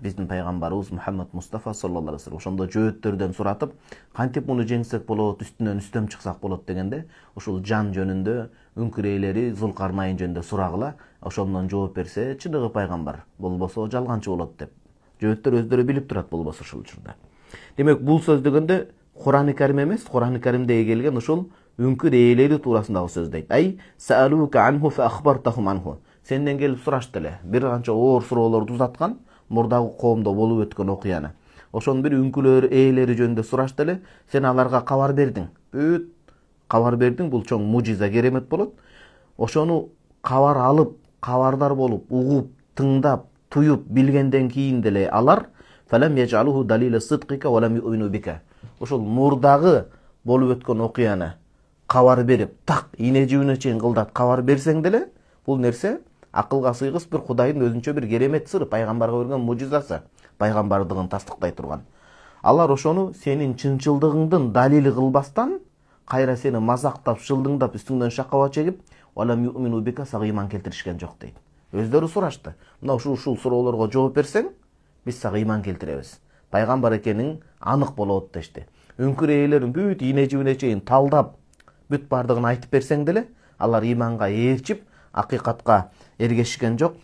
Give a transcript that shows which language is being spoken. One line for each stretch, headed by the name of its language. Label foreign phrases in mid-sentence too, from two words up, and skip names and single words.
Kyrgyz: Биздин пайгамбарыбыз Мухаммад Мустафа
Arabic: صلى الله عليه وسلم
Kyrgyz: ошондо жөөттөрдөн суратып, кантип муну жеңсек болот, үстүнөн үстөм чыксак болот дегенде, ушул жан жөнүндө, үңкүр ээлери, Зулкарнайн жөнүндө сурагыла, ошондон жооп берсе, чыныгы пайгамбар, болбосо жалганчы болот деп. Жөөттөр өздөрү билип турат болбосо ушул учурда. Демек, бул сөз дегенде Куран-ы Карим эмес, Куран-ы Каримде келген ушул үңкүр ээлери туурасындагы сөз дейт.
Arabic: أي سألوك عنه فأخبرتهم عنه.
Kyrgyz: Сенден келип сурашты эле, бир канча оор суроолорду узаткан, мурдагы коомдо болуп өткөн окуяны. Ошонун бир үңкүр ээлери жөнүндө сурашты эле, сен аларга кабар бердиң. Бүт кабар бердиң, бул чоң мужиза, керемет болот. Ошону кабар алып, кабардар болуп, угуп, тыңдап, туюп билгенден кийин деле алар
Arabic: فلم يجعلوه دليل صدقك ولم يؤمنوا بك.
Kyrgyz: Ошол мурдагы болуп өткөн окуяны кабар берип, так ине жүүнө чейин кылдат кабар берсең деле, бул нерсе акылга сыйгыс бир Кудайдын өзүнчө бир керемет сыры, пайгамбарга берген мужизасы, пайгамбардыгын тастыктай турган. Алар ошону сенин чынчылдыгыңдын далили кылбастан, кайра сени мазактап, шылдыңдап, үстүңдөн шакаба чегип,
Arabic: ولم يؤمنوا بك,
Kyrgyz: сага ыйман келтиришкен жок дейт. Өздөрү сурашты. Мына ушул суроолорго жооп берсең, биз сага ыйман келтиребиз. Пайгамбар экениң анык болот дешти. Үңкүр ээлерин бүт ийне жибине чейин талдап, бүт бардыгын айтып берсең деле, алар ыйманга ээрчип, акыйкатка эргешкен жок.